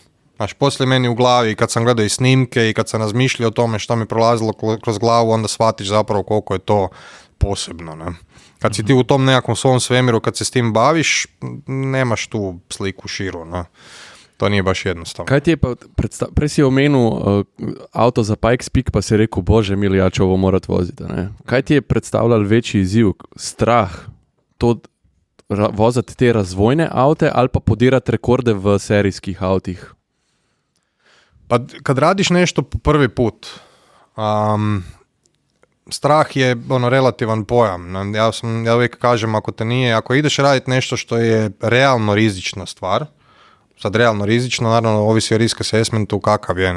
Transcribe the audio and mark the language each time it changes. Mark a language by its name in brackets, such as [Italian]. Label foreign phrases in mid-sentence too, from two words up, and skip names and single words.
[Croatian] Poslije meni u glavi, kad sam gledao i snimke i kad sam razmišljao o tome što mi prolazilo kroz glavu, onda shvatiš zapravo koliko je to posebno, ne? Kad si ti u tom nekakvom svom svemiru, kad se s tim baviš, nemaš tu sliku širu, ne? To nije baš jednostavno. [Slovenian] Kaj ti je pa prej si omenil auto za Pikes Peak, pa si rekel, [Croatian] bože mili, ja ću ovo morat voziti, ne? [Slovenian] Kaj ti je predstavljal večji izziv, strah, to voziti te razvojne avte ali pa podirati rekorde v serijskih avtih? [Croatian] Pa kad radiš nešto po prvi put, strah je relativan pojam. Ja uvijek kažem, ako ideš raditi nešto što je realno rizična stvar, sad realno rizično, naravno ovisi o [English] risk assessmentu [Croatian] kakav je.